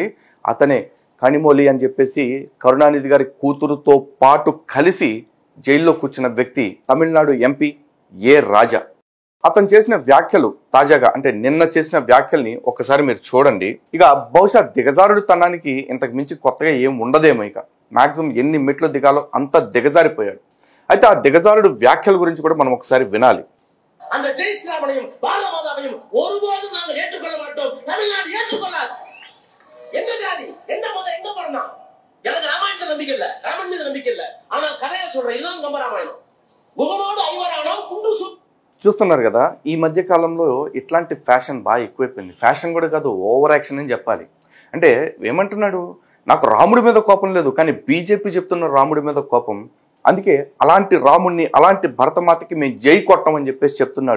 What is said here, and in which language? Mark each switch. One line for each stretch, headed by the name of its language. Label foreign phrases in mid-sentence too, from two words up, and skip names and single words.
Telugu: అతనే కనిమొళి అని చెప్పేసి కరుణానిధి గారి కూతురుతో పాటు కలిసి జైల్లో కూర్చున్న వ్యక్తి తమిళనాడు ఎంపీ ఏ రాజా. అతను చేసిన వ్యాఖ్యలు తాజాగా అంటే నిన్న చేసిన వ్యాఖ్యల్ని ఒకసారి మీరు చూడండి. ఇక బహుశా దిగజారుడు తనానికి ఇంతకు మించి కొత్తగా ఏం ఉండదేమో. ఇక మాక్సిమం ఎన్ని మెట్లు దిగాలో అంత దిగజారిపోయాడు. అయితే ఆ దిగజారుడు వ్యాఖ్యల గురించి కూడా మనం ఒకసారి వినాలి.
Tamil: அந்த ஜெய் ஸ்ரீராமனையும் பாரதமாதாவையும் ஒருபோதும் நாங்கள் ஏற்றுக்கொள்ள மாட்டோம். தமிழ்நாடு ஏற்றுக்கொள்ளாது. எந்த ஜாதி, எந்த மதம், எங்க பிறந்தான்? எனக்கு ராமாயணத்துல நம்பிக்கை இல்ல, ராமன் மீது நம்பிக்கை இல்ல. ஆனால் கதையை சொல்றேன், இதுதான் கம்பராமாயணம். గుహనోడు ఐవరాణం కుండు
Telugu: చూస్తున్నారు కదా, ఈ మధ్య కాలంలో ఇట్లాంటి ఫ్యాషన్ బాగా ఎక్కువైపోయింది. ఫ్యాషన్ కూడా కాదు,
English: over action
Telugu: అని చెప్పాలి. అంటే ఏమంటున్నాడు, నాకు రాముడి మీద కోపం లేదు కానీ బీజేపీ చెప్తున్న రాముడి మీద కోపం, అందుకే అలాంటి రాముడిని, అలాంటి భరతమాతకి మేము జై కొట్టమని చెప్పేసి చెప్తున్నాడు.